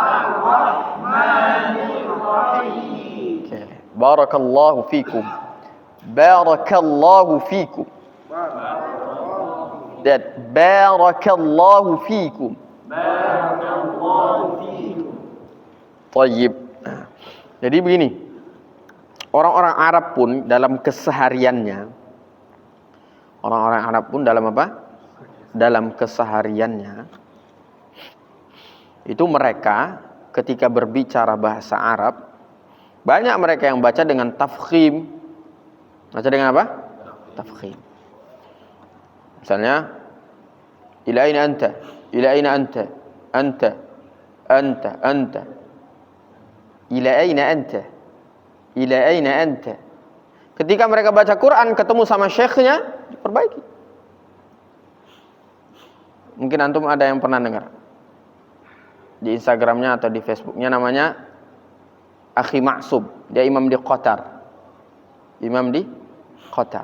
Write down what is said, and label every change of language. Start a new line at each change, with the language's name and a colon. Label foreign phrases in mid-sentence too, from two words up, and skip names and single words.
Arabic: Okay. بارك الله فيكم. بارك الله فيكم. That بارك الله فيكم. Tayyib.
Indonesian: Jadi begini. Orang-orang Arab pun dalam kesehariannya, orang-orang Arab pun dalam apa? Dalam kesehariannya, itu mereka ketika berbicara bahasa Arab, banyak mereka yang baca dengan tafkhim. Baca dengan apa? Tafkhim. Misalnya,
Arabic: إلى أين أنت? إلى أين أنت؟ أنت، أنت، أنت. إلى أين أنت؟ إلى أين أنت?
Indonesian: Ketika mereka baca Quran ketemu sama syekhnya, diperbaiki. Mungkin antum ada yang pernah dengar di Instagramnya atau di Facebooknya, namanya Akhi Ma'sub. Dia imam di Qatar. Imam di Qatar.